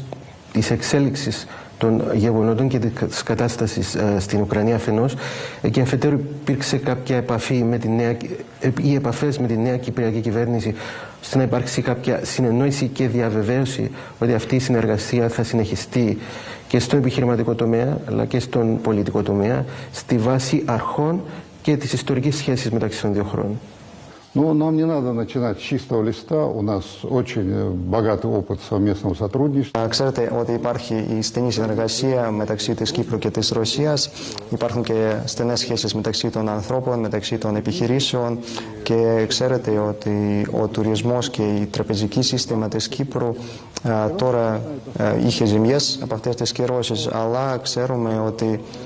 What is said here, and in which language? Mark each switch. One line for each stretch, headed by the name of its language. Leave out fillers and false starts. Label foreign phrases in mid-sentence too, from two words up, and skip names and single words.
Greek: της εξέλιξης των γεγονότων και της κατάστασης στην Ουκρανία αφενός και αφετέρου υπήρξε κάποια επαφή ή επαφές με τη νέα Κυπριακή κυβέρνηση ώστε να υπάρξει κάποια συνεννόηση και διαβεβαίωση ότι αυτή η συνεργασία θα συνεχιστεί και στον επιχειρηματικό τομέα αλλά και στον πολιτικό τομέα στη βάση αρχών και της ιστορικής σχέσης μεταξύ των δύο χωρών.
Russian: Но нам не надо начинать с чистого листа. У нас очень богатый опыт совместного сотрудничества.
Greek: Ξέρετε ότι υπάρχει η στενή συνεργασία μεταξύ της Κύπρου και της Ρωσίας. Υπάρχουν και στενές σχέσεις μεταξύ των ανθρώπων, μεταξύ των επιχειρήσεων και ξέρετε ότι ο τουρισμός και η τραπεζική σύστημα της Κύπρου τώρα είχε ζημιές από αυτές τις κυρώσεις, αλλά ξέρουμε ότι